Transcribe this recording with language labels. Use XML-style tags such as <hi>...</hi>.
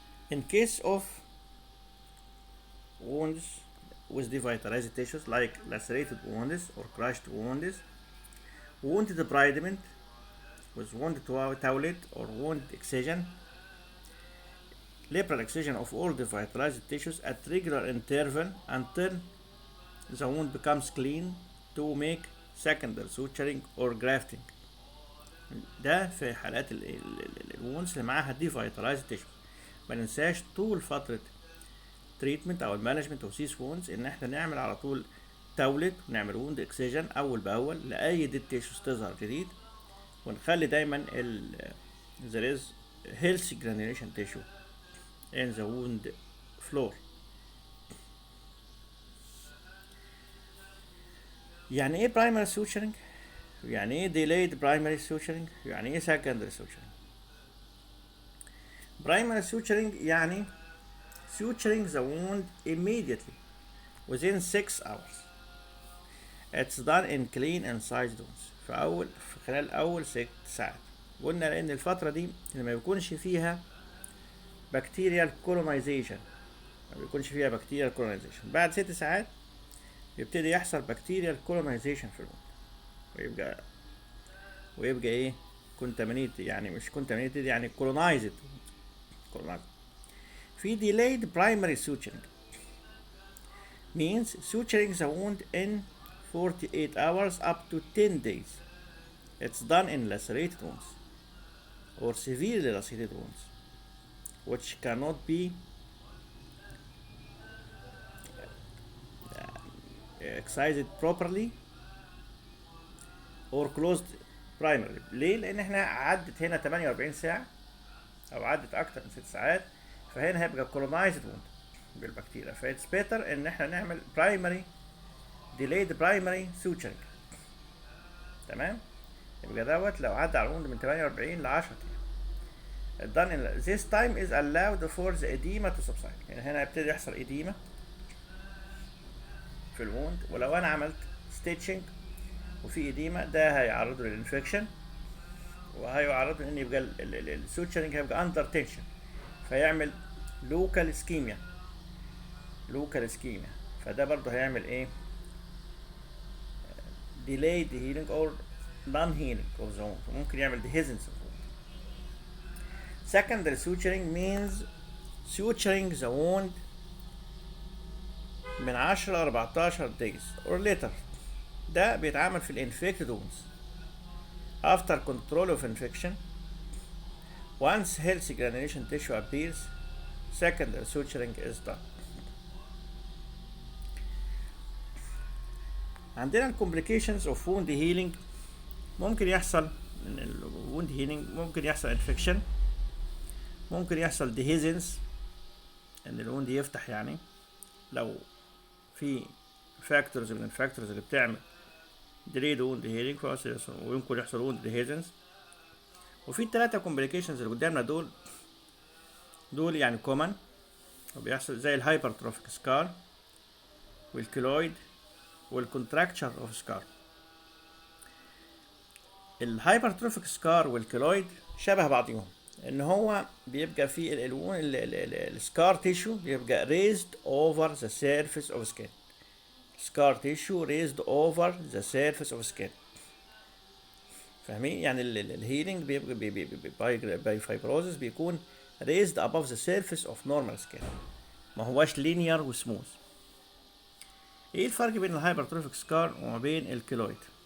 <en>In case of wounds with devitalized tissues like lacerated wounds or crushed wounds, wound debridement with wound towelette or wound excision, liberal excision of all devitalized tissues at regular interval until the wound becomes clean to make secondary suturing or grafting.</en> <ar>ده في حالات الوونز اللي معاها devitalized tissues. ما ننساش طول فترة تريتمنت او المانجمنت اوف سيس وونز ان احنا نعمل على طول تولد ونعمل ووند اكسجن اول باول لاي ديد تيشوز تظهر جديد، ونخلي دايما</ar> <en>there is healthy granulation tissue in the wound floor. يعني ايه primary suturing؟ يعني ايه delayed primary suturing؟ يعني ايه secondary suturing؟ primary suturing يعني suturing the wound immediately within 6 hours. It's done in clean incised wounds</en> <ar>في خلال أول 6 ساعات. قلنا لأن الفترة دي اللي ما بيكونش فيها bacterial colonization، بعد 6 ساعات يبتدي يحصل bacterial colonization في الwound ويبقى ايه contaminated، يعني مش contaminated يعني colonized.</ar> <en>في delayed primary suturing means suturing the wound in 48 hours up to 10 days. It's done in lacerated wounds or severely lacerated wounds which cannot be excised properly or closed primarily.</en> <ar>ليه؟ لأن احنا عدت هنا 48 ساعة أو عدت أكتر من 6 ساعات، فهنا هيبقى colonized wound بالبكتيريا،</ar> <en>فإتس بيتر</en> <ar>إن احنا نعمل primary delayed primary suturing. تمام؟ يبقى دوت لو عدى على الوند من 48 ل 10 أيام.</ar> <en>This time is allowed for the edema to subside.</en> <ar>يعني هنا يبتدي يحصل edema في الوند، ولو أنا عملت stitching وفي edema ده هيعرضه للإنفكشن وهيعرضه إن يبقى السوتشرنج هيبقى under tension فيعمل local ischemia، فده برضه هيعمل ايه</ar> <en>delayed healing or non-healing of the wound،</en> <ar>ممكن يعمل</ar> <en>dehiscence of the wound. Secondary suturing means suturing the wound</en> <ar>من 10 ل 14</ar> <en>days or later.</en> <ar>ده بيتعمل في</ar> <en>infected wounds after control of infection. Once healthy granulation tissue appears, secondary suturing is done. عندنا complications of wound healing.</en> <ar>ممكن يحصل من wound healing، ممكن يحصل infection، ممكن يحصل dehiscence ان الwound يفتح، يعني لو في factors من الفاكتورز اللي بتعمل delayed wound healing ويمكن يحصل wound dehiscence. وفي الثلاثة complications اللي قدامنا دول يعني common وبيحصل زي الهايبرتروفيك سكار والكيلويد والكونتراكتشر اوف سكار. الهايبرتروفيك سكار والكيلويد شبه بعضهم ان هو بيبقى في السكار تيشو بيبقى</ar> <en>raised over the surface of skin. scar tissue raised over the surface of skin.</en> <ar>فاهمين؟ يعني الهيلينج بيبقى باي فايبروزس بيكون</ar> <en>raised above the surface of normal skin،</en> <ar>ما هواش linear وسموث. ايه الفرق بين الهايبرتروفيك سكار وما بين الكيلويد؟</ar>